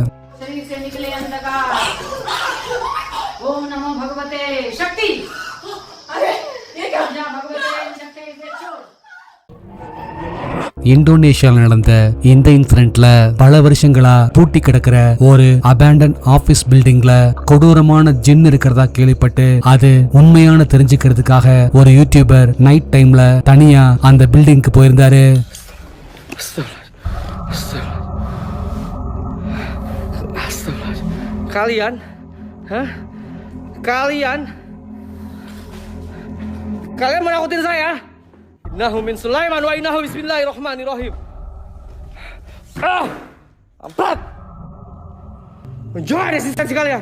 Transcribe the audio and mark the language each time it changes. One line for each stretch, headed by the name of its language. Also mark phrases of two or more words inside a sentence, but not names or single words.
Tamil: இந்தோனேஷியால நடந்த இந்த இன்சிடென்ட்ல பல வருஷங்களா பூட்டி கிடக்கிற ஒரு
English: abandoned office building
Tamil: கொடூரமான ஜின் இருக்கிறதா கேள்விப்பட்டு அது உண்மையான தெரிஞ்சுக்கிறதுக்காக ஒரு யூடியூபர்
English: night time
Tamil: தனியா அந்த பில்டிங்க்கு போயிருந்தாரு.
Indonesian: Kalian? Hah? Kalian menakutin saya?
Arabic: إنه من سليمان وإنه بسم الله الرحمن الرحيم.
Indonesian: Empat. Menjauh resistensi kalian.